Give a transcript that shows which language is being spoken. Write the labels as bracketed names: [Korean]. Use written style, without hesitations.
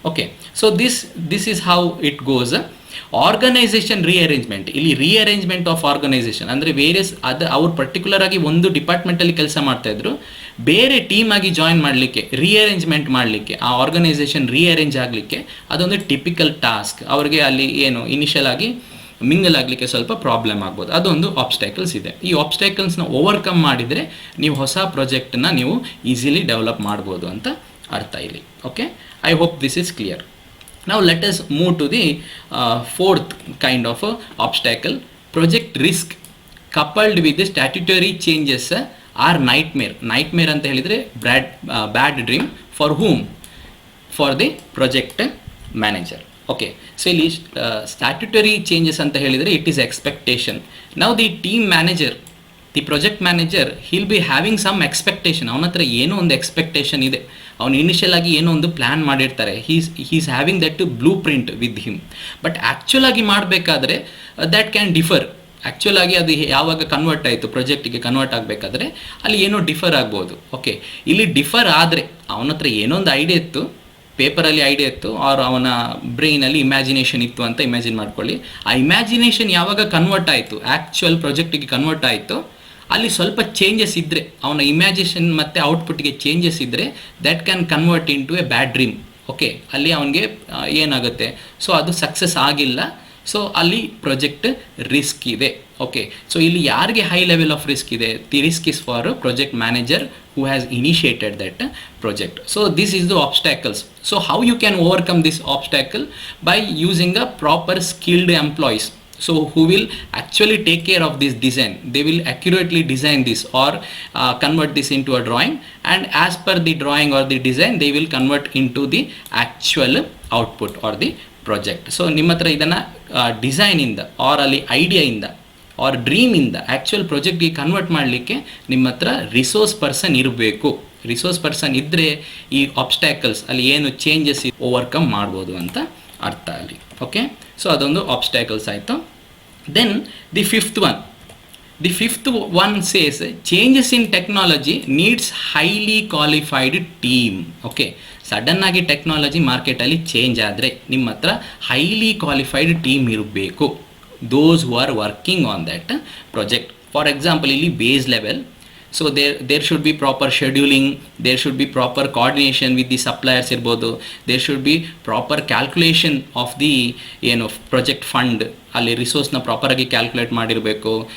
[English] Okay, so this is how it goes. [Kannada] Organisation rearrangement, ಇಲ್ಲಿ rearrangement of organisation ಅಂದರೆ various ಅವ್ರು particular ಆಗಿ ಒಂದು ಡಿಪಾರ್ಟ್ಮೆಂಟಲ್ಲಿ ಕೆಲಸ ಮಾಡ್ತಾಯಿದ್ರು, ಬೇರೆ ಟೀಮ್ ಆಗಿ ಜಾಯಿನ್ ಮಾಡಲಿಕ್ಕೆ, ರೀಅರೇಂಜ್ಮೆಂಟ್ ಮಾಡಲಿಕ್ಕೆ, ಆ ಆರ್ಗನೈಸೇಷನ್ ರೀಅರೇಂಜ್ ಆಗಲಿಕ್ಕೆ ಅದೊಂದು ಟಿಪಿಕಲ್ ಟಾಸ್ಕ್. ಅವ್ರಿಗೆ ಅಲ್ಲಿ ಏನು ಇನಿಷಿಯಲ್ ಆಗಿ ಮಿಂಗಲ್ ಆಗಲಿಕ್ಕೆ ಸ್ವಲ್ಪ ಪ್ರಾಬ್ಲಮ್ ಆಗ್ಬೋದು, ಅದೊಂದು ಆಬ್ಸ್ಟ್ಯಾಕಲ್ಸ್ ಇದೆ. ಈ ಆಬ್ಸ್ಟ್ಯಾಕಲ್ಸ್ನ ಓವರ್ಕಮ್ ಮಾಡಿದರೆ ನೀವು ಹೊಸ ಪ್ರಾಜೆಕ್ಟನ್ನ ನೀವು ಈಸಿಲಿ ಡೆವಲಪ್ ಮಾಡ್ಬೋದು ಅಂತ ಅರ್ಥ ಇಲ್ಲಿ. [English] Okay, I hope this is clear. Now let us move to the fourth kind of obstacle. Project risk coupled with the statutory changes are nightmare. Nightmare [Kannada] ಅಂತ ಹೇಳಿದರೆ [English] bad dream. For whom? For the project manager. Okay, so ಇಲ್ಲಿ statutory changes [Kannada] ಅಂತ ಹೇಳಿದರೆ [English] It is expectation. ನಾವು the team manager, the project manager, he'll be having some expectation. [Kannada] ಅವನ ಹತ್ರ ಏನೋ ಒಂದು ಎಕ್ಸ್ಪೆಕ್ಟೇಷನ್ ಇದೆ, ಅವನು ಇನಿಷಿಯಲ್ ಆಗಿ ಏನೋ ಒಂದು ಪ್ಲ್ಯಾನ್ ಮಾಡಿರ್ತಾರೆ, [English] He's having that blue print with him. [Kannada] But actual ಆಗಿ ಮಾಡಬೇಕಾದ್ರೆ [English] That can differ. [Kannada] ಆ್ಯಕ್ಚುಲ್ ಆಗಿ ಅದು ಯಾವಾಗ ಕನ್ವರ್ಟ್ ಆಯಿತು, ಪ್ರಾಜೆಕ್ಟಿಗೆ ಕನ್ವರ್ಟ್ ಆಗಬೇಕಾದ್ರೆ ಅಲ್ಲಿ ಏನೋ ಡಿಫರ್ ಆಗ್ಬೋದು. ಓಕೆ, ಇಲ್ಲಿ ಡಿಫರ್ ಆದರೆ ಅವನ ಹತ್ರ ಏನೋ ಒಂದು ಐಡಿಯಾ ಇತ್ತು, ಪೇಪರಲ್ಲಿ ಐಡಿಯಾ ಇತ್ತು, ಆರ್ ಅವನ ಬ್ರೈನಲ್ಲಿ ಇಮ್ಯಾಜಿನೇಷನ್ ಇತ್ತು ಅಂತ ಇಮ್ಯಾಜಿನ್ ಮಾಡ್ಕೊಳ್ಳಿ. ಆ ಇಮ್ಯಾಜಿನೇಷನ್ ಯಾವಾಗ ಕನ್ವರ್ಟ್ ಆಯಿತು, ಆ್ಯಕ್ಚುಯಲ್ ಪ್ರಾಜೆಕ್ಟಿಗೆ ಕನ್ವರ್ಟ್ ಆಯಿತು, ಅಲ್ಲಿ ಸ್ವಲ್ಪ ಚೇಂಜಸ್ ಇದ್ದರೆ, ಅವನ ಇಮ್ಯಾಜಿನೇಷನ್ ಮತ್ತು ಔಟ್ಪುಟ್ಗೆ ಚೇಂಜಸ್ ಇದ್ದರೆ [English] That can convert into a bad dream. [Kannada] Okay, ಅಲ್ಲಿ ಅವನಿಗೆ ಏನಾಗುತ್ತೆ, ಸೊ ಅದು ಸಕ್ಸಸ್ ಆಗಿಲ್ಲ, ಸೊ ಅಲ್ಲಿ ಪ್ರಾಜೆಕ್ಟ್ ರಿಸ್ಕ್ ಇದೆ. [English] okay, so [Kannada] ಇಲ್ಲಿ ಯಾರಿಗೆ [English] High level of risk ಇದೆ, the risk is for project manager who has initiated that project. So this is the obstacles. So how you can overcome this obstacle? By using a proper skilled employees, so who will actually take care of this design. They will accurately design this or convert this into a drawing, and as per the drawing or the design they will convert into the actual output or the project. [Kannada] So ನಿಮ್ಮ ಹತ್ರ ಇದನ್ನು ಡಿಸೈನಿಂದ R ಅಲ್ಲಿ ಐಡಿಯಾಯಿಂದ R ಡ್ರೀಮಿಂದ actual ಪ್ರಾಜೆಕ್ಟ್ಗೆ convert ಮಾಡಲಿಕ್ಕೆ ನಿಮ್ಮ ಹತ್ರ resource person ಇರಬೇಕು. Resource person ಇದ್ದರೆ ಈ ಆಬ್ಸ್ಟ್ಯಾಕಲ್ಸ್ ಅಲ್ಲಿ ಏನು ಚೇಂಜಸ್ ಓವರ್ಕಮ್ ಮಾಡ್ಬೋದು ಅಂತ ಅರ್ಥ ಅಲ್ಲಿ. [English] okay, so [Kannada] ಅದೊಂದು ಆಬ್ಸ್ಟ್ಯಾಕಲ್ಸ್ ಆಯಿತು. [English] Then the fifth one says changes in technology needs highly qualified team. [Kannada] Okay, ಸಡನ್ನಾಗಿ ಟೆಕ್ನಾಲಜಿ ಮಾರ್ಕೆಟಲ್ಲಿ ಚೇಂಜ್ ಆದರೆ ನಿಮ್ಮ ಹತ್ರ ಹೈಲಿ ಕ್ವಾಲಿಫೈಡ್ ಟೀಮ್ ಇರಬೇಕು. [English] Those who are working on that project. For example, ಇಲ್ಲಿ base level, so there should be proper scheduling, there should be proper coordination with the suppliers [Kannada] ಇರ್ಬೋದು, [English] there should be proper calculation of the project fund, [Kannada] ಅಲ್ಲಿ ರಿಸೋರ್ಸ್ನ ಪ್ರಾಪರಾಗಿ calculate ಮಾಡಿರಬೇಕು.